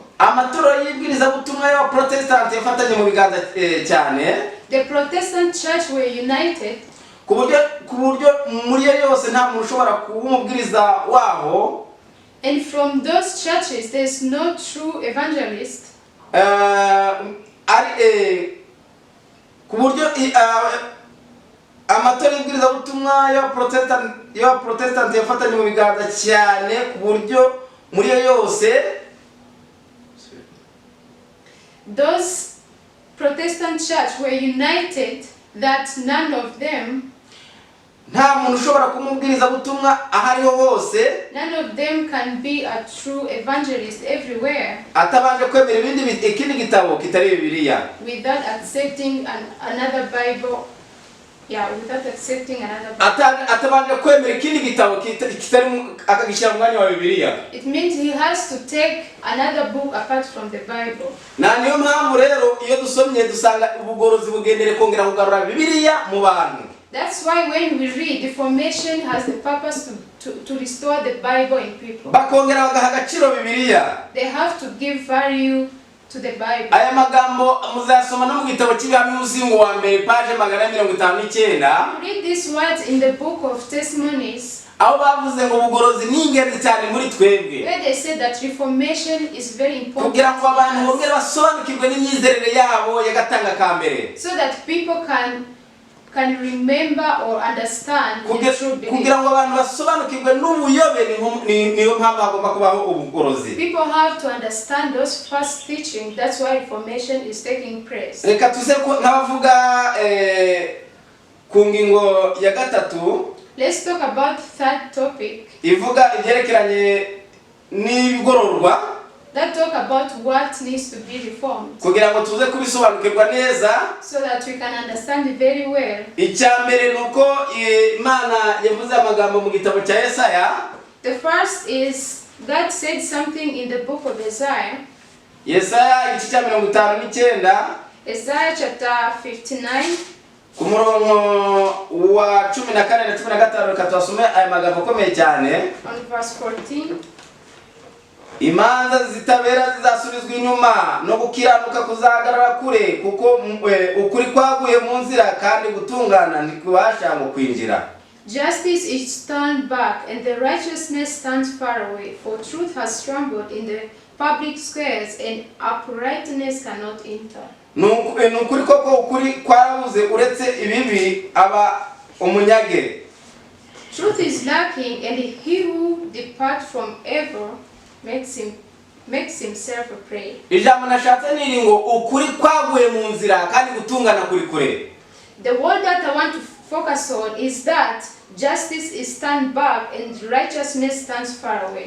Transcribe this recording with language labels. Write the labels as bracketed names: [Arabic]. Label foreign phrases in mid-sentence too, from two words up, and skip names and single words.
[Kinyarwanda] Amaturo y'ibwiriza butumwa ya Protestant yafatanye mu biganza cyane. [English] The Protestant church were united. [Kinyarwanda] Ku buryo muri yose nta muntu ushobora kumubwiriza waho. [English] And from those churches there's no true evangelist. [Kinyarwanda] Ku buryo amatora y'ibwiriza butumwa ya Protestant yafatanye mu biganza cyane ku buryo muri yose [English] those Protestant church were united that none of them, [Kinyarwanda] nta muntu ushobora kumubwiriza butumwa ahariho hose, [English] none of them can be a true evangelist everywhere [Kinyarwanda] atabanje kwemera ikindi gitabo kitari Bibiliya, [English] without accepting another Bible without accepting another book. [Kinyarwanda] atabanje kwemera ikindi gitabo kitari akagishyira mu mwanya wa Bibiliya. [English] It means he has to take another book apart from the Bible. [Kinyarwanda] Na niyo mpamvu rero iyo dusomye dusanga ubugorozi bugendere kongera kugarura Bibiliya mu bantu. [English] That's why when we read, the formation has the purpose to restore the Bible in people. [Kinyarwanda] Bakongera bagaha agaciro Bibiliya. [English] They have to give value to the Bible. [Kinyarwanda] Aya magambo muzasoma no mu gitabo cy'Ibihano y'Umuzingo wa mbere page 159. [English] Read these words in the book of Testimonies, [Kinyarwanda] aho bavuze ngo ubugorozi ni ingenzi cyane muri twebwe, [English] where they say that reformation is very important [Kinyarwanda] kugira ngo abantu [English] to [Kinyarwanda] bongere [English] us, [Kinyarwanda] basobanukirwe n'imyizerere yabo y'agatanga ka mbere, [English] so that people can remember or understand the true belief. [Kinyarwanda] kugira ngo abantu basobanukirwe n'ubuyobe niyo mpamvu hagomba kubaho ubugorozi. [English] People have to understand those first teaching. That's why reformation is taking place. [Kinyarwanda] Reka tuze n'abavuga ku ngingo ya gatatu. [English] Let's talk about third topic. [Kinyarwanda] Ivuga ibyerekeranye n'ibigororwa. [English] That talk about what needs to be reformed, [Kinyarwanda] kugira ngo tuze kubisobanukirwa neza, [English] so that we can understand it very well. [Kinyarwanda] Icyambere nuko Imana yavuze amagambo mu gitabo cya Yesaya. [English] The first is God said something in the book of Isaiah. [Kinyarwanda] Yesaya igice cya 59. [English] Isaiah chapter 59. [Kinyarwanda] Ku murongo wa 14 na 15 reka twasome aya magambo akomeye cyane. [English] On verse 14. [Kinyarwanda] Imanza zitabera zizasubizwa inyuma no gukiranuka kuzahagarara kure, kuko ukuri kwaguye mu nzira kandi gutungana ntikubasha ngo kwinjira. [English] Justice is turned back and the righteousness stands far away, for truth has trembled in the public squares and uprightness cannot enter. [Kinyarwanda] Nukuri koko ukuri kwarabuze uretse ibibi aba umunyage. [English] Truth is lacking, and he who departs from evil makes himself a prey. [Kinyarwanda] Ijambo nashatse niri ngo ukuri kwaguye mu nzira kandi gutungana kuri kure. [English] The word that I want to focus on is that justice is turned back and righteousness stands far away.